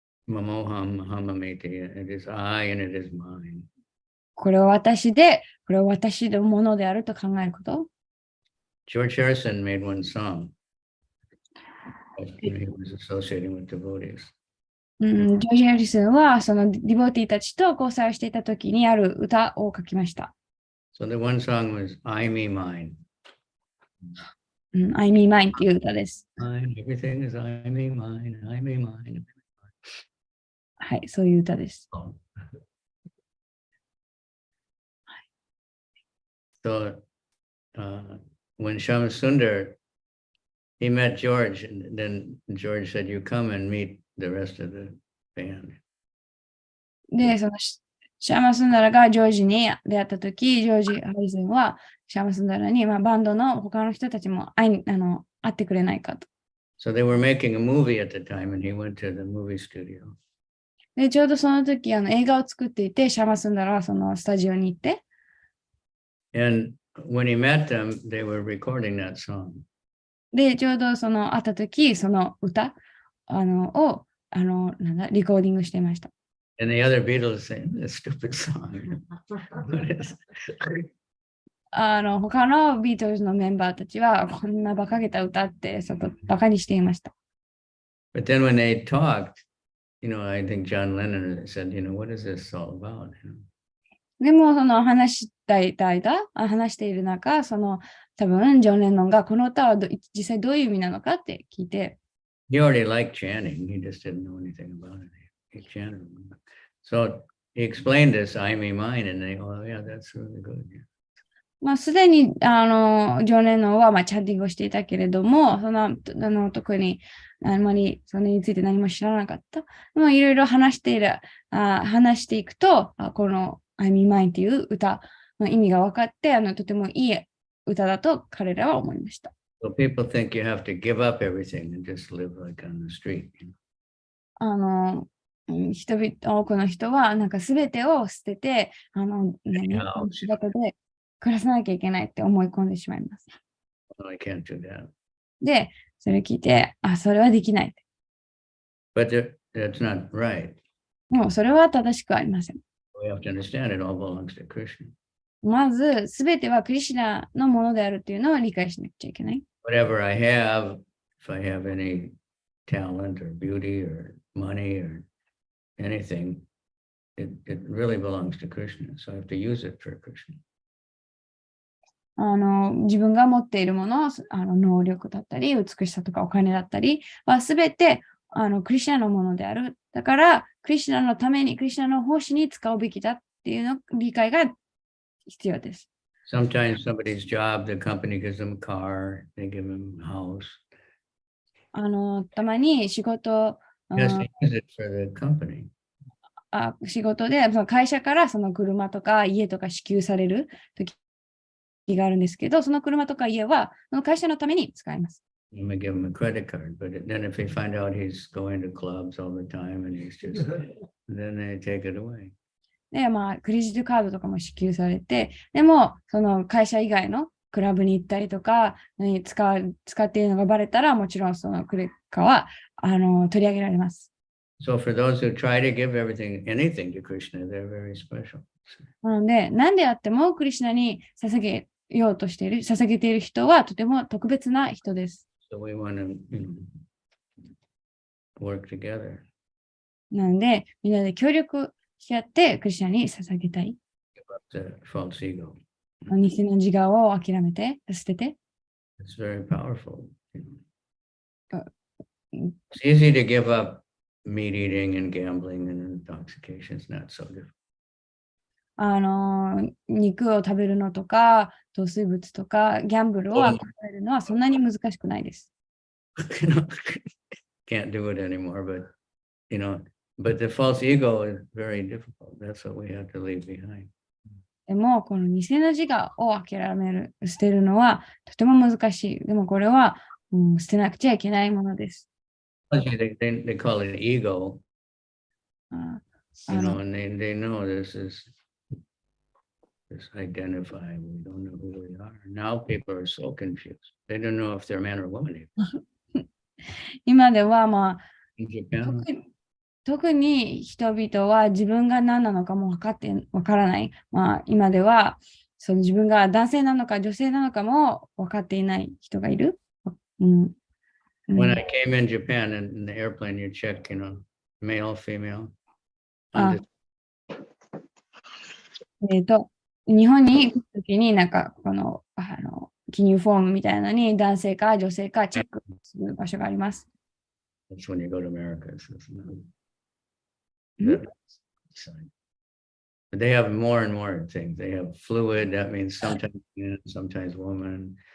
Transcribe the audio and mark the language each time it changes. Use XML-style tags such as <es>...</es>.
<sa>Mamoham hamamete,</sa> <en>it is I and it is mine.</en> <ja>これは私で、これは私のものであると考えること。</ja> <en>George Harrison made one song when he was associating with devotees.</en> <ja>ジョージ・ハリスンはそのディボーティーたちと交際をしていたときにある歌を書きました。</ja> <en>So the one song was I, me, mine.</en> <ja>I, me, mine っていう歌です。</ja> <en>Everything is I, me, mine, I, me, mine.</en> <ja>はい、そういう歌です。</ja> <en>So when Shamasundar, he met George, and then George said, you come and meet the rest of the band.</en> <ja>で、そのシャーマスンダラがジョージに出会ったとき、ジョージ・ハリスンはシャーマスンダラに、バンドの他の人たちも会ってくれないかと。</ja> <en>So they were making a movie at the time, and he went to the movie studio.</en> <ja>で、ちょうどその時映画を作っていて、シャーマスンダラはそのスタジオに行って、</ja> <en>And when he met them, they were recording that song.</en> <ja>で、ちょうどその会ったとき、その歌をリコーディングしていました。</ja> <en>And the other Beatles saying, this stupid song.</en> <ja>他のビートルズのメンバーたちは、こんな馬鹿げた歌って馬鹿にしていました。</ja> <en>But then when they talked, I think John Lennon said, what is this all about?</en> <ja>でも、その話している中、多分、ジョン・レノンがこの歌は実際どういう意味なのかって聞いて。</ja> <en>He already liked chanting. He just didn't know anything about it. He chanted. So he explained this, I, me, mine, and they, oh, yeah, that's really good.</en> <ja>すでに、ジョン・レノンは、チャンティングをしていたけれども、特に、あまりそれについて何も知らなかった。いろいろ話していくと、この I, me, mine っていう歌の意味が分かって、とてもいい歌だと彼らは思いました。</ja> <en>So people think you have to give up everything and just live like on the street.</en> <ja>多くの人は、すべてを捨てて、仕事で暮らさなきゃいけないって思い込んでしまいます。</ja> <en>Well, I can't do that.</en> <ja>で、それ聞いて、それはできない。</ja> <en>But that's not right.</en> <ja>でも、それは正しくありません。</ja> <en>We have to understand it all belongs to Krishna.</en> <ja>まず、すべてはクリシュナのものであるっていうのを理解しなくちゃいけない。</ja> <en>Whatever I have, if I have any talent or beauty or money or anything, it really belongs to Krishna. So I have to use it for Krishna.</en> <ja>自分が持っているもの、能力だったり、美しさとかお金だったりはすべてクリシュナのものである。だから、クリシュナのために、クリシュナの奉仕に使うべきだっていうの理解が必要です。</ja> <en>Sometimes somebody's job, the company gives them a car, they give them a house.</en> <ja>たまに仕事、</ja> <en>Yes, they use it for the company.</en> <ja>仕事で、その会社からその車とか家とか支給される時があるんですけど、その車とか家はその会社のために使います。</ja> <en>You may give him a credit card, but then if they find out he's going to clubs all the time and he's just, then they take it away.</en> <ja>で、クレジットカードとかも支給されて、でも、その会社以外のクラブに行ったりとか、使っているのがバレたら、もちろんそのクレカは取り上げられます。</ja> <en>So for those who try to give anything to Krishna, they're very special.</en> <ja>なので、何であってもクリシュナに捧げている人はとても特別な人です。</ja> <en>So we want to, work together.</en> <ja>なので、みんなで協力し合ってクリシュナに捧げたい。</ja> <en>Give up the false ego.</en> <ja>偽の自我を諦めて、捨てて。</ja> <en>It's very powerful. It's easy to give up meat eating and gambling and intoxication. It's not so difficult.</en> <ja>肉を食べるのとか、糖水物とか、ギャンブルを諦めるのはそんなに難しくないです。</ja> <en>Can't do it anymore, but the false ego is very difficult. That's what we have to leave behind.</en> <ja>でも、この偽の自我を捨てるのはとても難しい。でもこれは捨てなくちゃいけないものです。</ja> <en>They call it ego, あ you の know, and they know this identify. We don't know who we are. Now people are so confused. They don't know if they're man or woman.</en> <ja>今では、まあ、</ja> <en>In Japan,</en> <ja>特に人々は自分が何なのかもわからない。まあ、今ではその自分が男性なのか女性なのかも分かっていない人がいる。</ja> <en>when I came in Japan in the airplane, you check, you know, male, female.</en> <ja>日本に来た時になんかこの記入フォームみたいなのに男性か女性かチェックする場所があります。</ja> <en>That's when you go to America. But they have more and more things. They have fluid. That means sometimes man, sometimes woman.</en>